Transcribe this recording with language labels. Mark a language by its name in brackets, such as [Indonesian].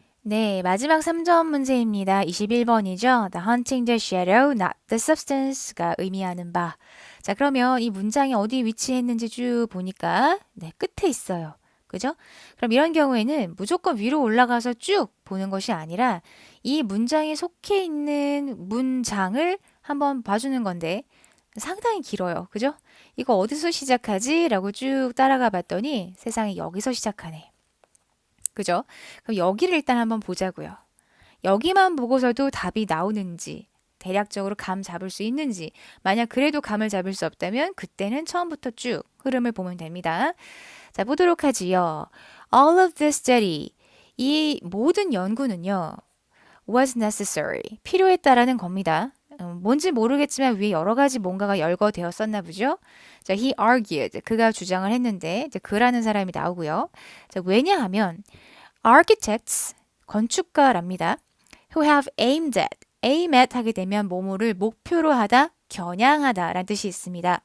[Korean] 네, 마지막 3점 문제입니다. 21번이죠. [English] The hunting the shadow, not the substance [Korean] 가 의미하는 바. 자, 그러면 이 문장이 어디 위치했는지 쭉 보니까 네, 끝에 있어요. 그죠? 그럼 이런 경우에는 무조건 위로 올라가서 쭉 보는 것이 아니라 이 문장에 속해 있는 문장을 한번 봐주는 건데 상당히 길어요. 그죠? 이거 어디서 시작하지? 라고 쭉 따라가 봤더니 세상에 여기서 시작하네. 그죠? 그럼 여기를 일단 한번 보자고요. 여기만 보고서도 답이 나오는지, 대략적으로 감 잡을 수 있는지, 만약 그래도 감을 잡을 수 없다면 그때는 처음부터 쭉 흐름을 보면 됩니다. 자, 보도록 하지요. [English] All of this study, [Korean] 이 모든 연구는요, [English] was necessary, [Korean] 필요했다라는 겁니다. 뭔지 모르겠지만 위에 여러 가지 뭔가가 열거되었었나 보죠. 자, [English] he argued, [Korean] 그가 주장을 했는데 이제 그라는 사람이 나오고요. 자, 왜냐하면 architects, 건축가랍니다. [English] who have aimed at, aim at [Korean] 하게 되면 뭐뭐를 목표로 하다, 겨냥하다 라는 뜻이 있습니다.